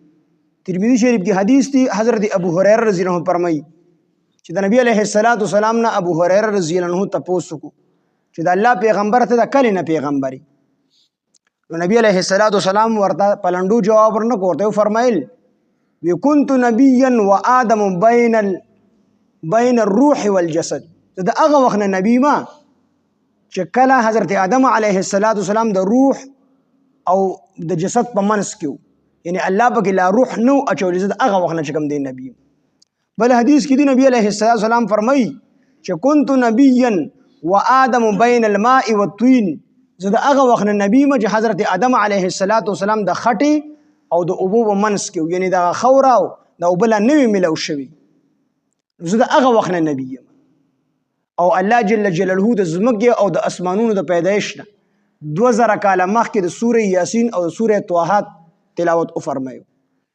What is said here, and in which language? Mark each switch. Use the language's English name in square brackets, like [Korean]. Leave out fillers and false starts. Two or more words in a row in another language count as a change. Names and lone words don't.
[Pashto] ترمذی شریف کې حدیث دی حضرت ابو هریره [Arabic] رضی الله عنه [Pashto] فرمایي چې د نبی [Arabic] علیه السلام [Pashto] نه ابو هریره [Arabic] رضی الله عنه [Pashto] تپوس وکړو چې د الله پیغمبر ته د کله نه پیغمبري نو نبی [Arabic] علیه السلام [Pashto] ورته پلنډو جواب ورنکړ ورته فرمایل وی [Arabic] كنت نبیا و آدم بین الروح والجسد [Pashto] د هغه وخت نه نبی ما چې کله حضرت آدم [Arabic] علیه السلام [Pashto] د روح او د جسد په منځ کې یعنی الله پکې لا روح نو اچولی زه د هغه وخت نه چې کوم دی نبی. بل حدیث کې دی نبی [Arabic] علیه السلام [Pashto] فرمایي چې [Arabic] كنت نبیا و آدم بین الماء والطین [Pashto] زه د هغه وخت نه نبی ما چې حضرت آدم [Arabic] علیه السلام [Pashto] د خټې او د اوبو په منځ کې یعنی د خاوره او د اوبه لا نوی ملو شوي زه د هغه وخت نه نبی یم او الله [Arabic] جل جلاله [Pashto] د ځمکې او د اسمانونو د پیدایش نه 2000 کاله مخکې د سوره یاسین او د سوره طه تلاوت وفرمایو.